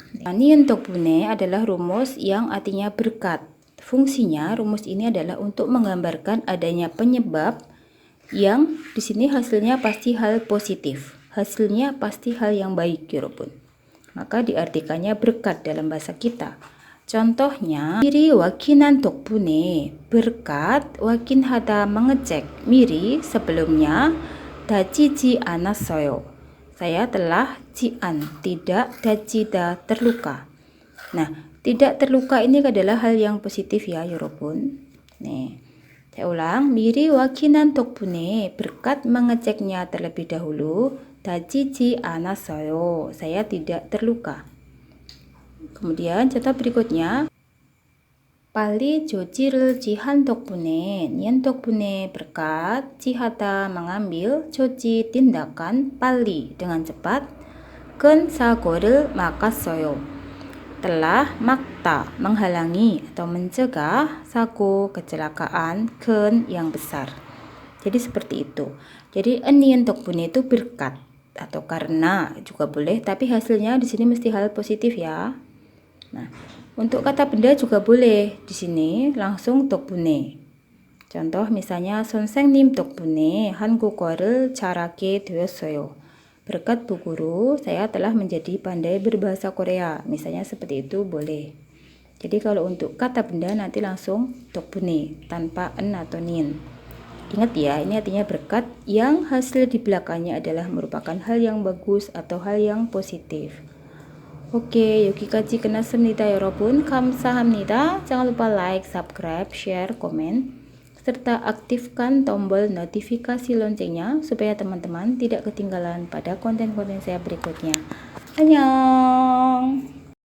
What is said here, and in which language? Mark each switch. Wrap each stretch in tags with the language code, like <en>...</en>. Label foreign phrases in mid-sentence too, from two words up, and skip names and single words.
<id>Nian 덕분에 adalah rumus yang artinya berkat. Fungsinya rumus ini adalah untuk menggambarkan adanya penyebab yang di sini hasilnya pasti hal positif. Hasilnya pasti hal yang baik ya 여러분. Maka diartikannya berkat dalam bahasa kita. Contohnya,</id> <ko>미리 확인한 덕분에, berkat 확인하다 mengecek, 미리 sebelumnya 다치지 않았어요.</ko> <id>Saya telah jian, tidak, 다치다 terluka. Nah, tidak terluka ini adalah hal yang positif ya 여러분. Nih, saya ulang,</id> <ko>미리 확인한 덕분에,</ko> <id>berkat mengeceknya terlebih dahulu,</id> <ko>다치지 않았어요.</ko> <id>Saya tidak terluka. Kemudian contoh berikutnya,</id> <ko>빨리 조치를 취한 덕분에, nian 덕분에 berkat, 취하다 mengambil, 조치 tindakan, 빨리</ko> <id>dengan cepat,</id> <ko>큰 사고를 막았어요.</ko> <id>telah makta menghalangi atau mencegah, sago kecelakaan, 큰 yang besar. Jadi seperti itu. Jadi nian 덕분에 itu berkat atau karena juga boleh, tapi hasilnya di sini mesti hal positif ya. Nah, untuk kata benda juga boleh. Di sini langsung 덕분에. Contoh misalnya</id> <ko>선생님 덕분에 한국어를 잘하게 되었어요.</ko> <id>Berkat Bu Guru, saya telah menjadi pandai berbahasa Korea. Misalnya seperti itu boleh. Jadi kalau untuk kata benda nanti langsung 덕분에 tanpa en atau nin. Ingat ya, ini artinya berkat yang hasil di belakangnya adalah merupakan hal yang bagus atau hal yang positif. Oke,</id> <ko>여기까지 끝났습니다, 여러분. 감사합니다.</ko> <id>Jangan lupa like, subscribe, share, komen, serta aktifkan tombol notifikasi loncengnya supaya teman-teman tidak ketinggalan pada konten-konten saya berikutnya.</id> <ko>Annyeong!</ko>